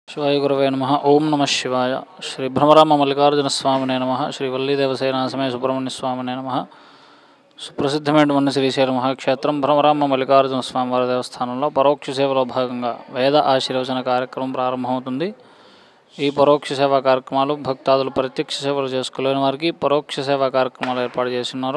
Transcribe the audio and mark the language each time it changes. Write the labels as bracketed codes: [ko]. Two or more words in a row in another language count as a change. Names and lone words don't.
[sa] जय गुरुवे नमः। ओम नमः शिवाय। श्री भ्रमराम मल्लिकार्जुन स्वामिने नमः। श्री वल्लीदेवसेना समय सुब्रह्मण्य स्वामिने नमः। [te] సుప్రసిద్ధమైనటువంటి శ్రీశైల మహాక్షేత్రం భ్రమరామ మల్లికార్జున స్వామివారి దేవస్థానంలో పరోక్ష సేవలో భాగంగా వేద ఆశీర్వచన కార్యక్రమం ప్రారంభమవుతుంది. ఈ పరోక్ష సేవా కార్యక్రమాలు భక్తాదులు ప్రత్యక్ష సేవలు చేసుకోలేని వారికి పరోక్ష సేవా కార్యక్రమాలు ఏర్పాటు చేస్తున్నారు.